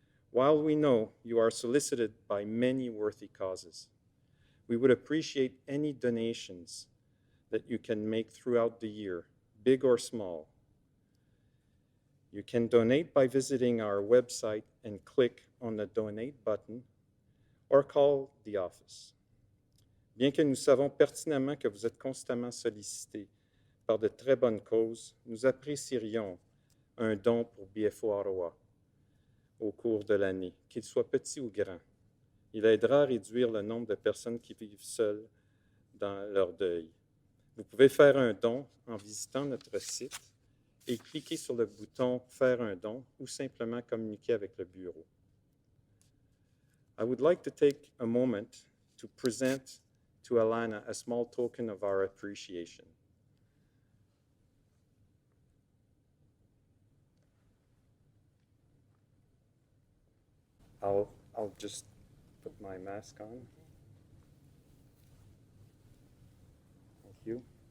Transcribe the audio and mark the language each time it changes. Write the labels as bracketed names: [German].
[English] While we know you are solicited by many worthy causes, we would appreciate any donations that you can make throughout the year, big or small. You can donate by visiting our website and click on the Donate button or call the office. [French] Bien que nous savons pertinemment que vous êtes constamment sollicité par de très bonnes causes, nous apprécierions un don pour BFO Ottawa au cours de l'année, qu'il soit petit ou grand. Il aidera à réduire le nombre de personnes qui vivent seules dans leur deuil. Vous pouvez faire un don en visitant notre site et cliquer sur le bouton « Faire un don » ou simplement communiquer avec le bureau. [English] I would like to take a moment to present to Alana a small token of our appreciation. I'll just put my mask on. Thank you.